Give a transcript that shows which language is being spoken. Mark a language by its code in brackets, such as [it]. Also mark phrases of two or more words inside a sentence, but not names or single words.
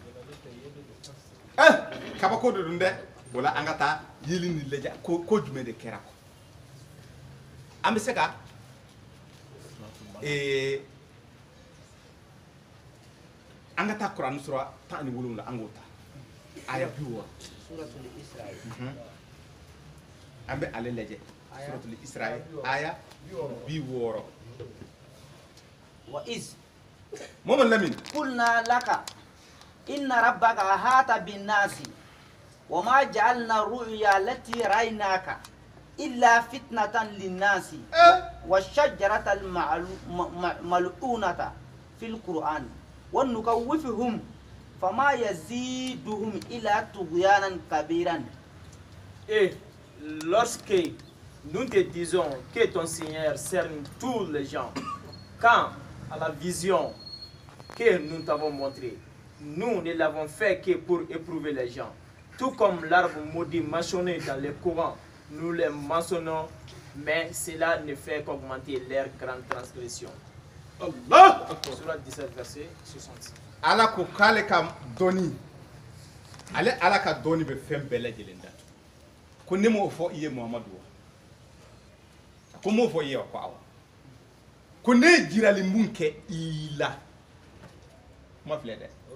[bm] kabako de dun dɛ wala an ka taa yeli ni lajɛ ko jumɛn de kɛra an bɛ se ka an ka taa Kuran sura 17 an k'o ta aya 60 [ar] سورة الإسراء [bm] an bɛ ale lajɛ [ar] سورة الإسراء [bm] aya 60 [ar] وإذ Mamadu Lamini قلنا لك إن ربك أحاط بالناس وما جعلنا الرؤيا التي رأيناك إلا فتنة للناس والشجرة الملعونة في القرآن ونخوفهم فما يزيدهم إلا طغيانا كبيرا. [fr] Et lorsque nous te disons que ton Seigneur cerne tous les gens, quand à la vision que nous t'avons montrée, nous ne l'avons fait que pour éprouver les gens. Tout comme l'arbre maudit mentionné dans les courants, nous les mentionnons, mais cela ne fait qu'augmenter leur grande transgression. [ar] Allah [fr] Surat 17, verset 66. [bm] ala ko k'ale ka dɔni ale ala ka dɔni bɛ fɛn bɛɛ lajɛlen da ko ne m'o fɔ i ye Muhamadu wa ko m'o fɔ i ye wa ko awɔ ko ne ye jirali mun kɛ i la kuma filɛ dɛ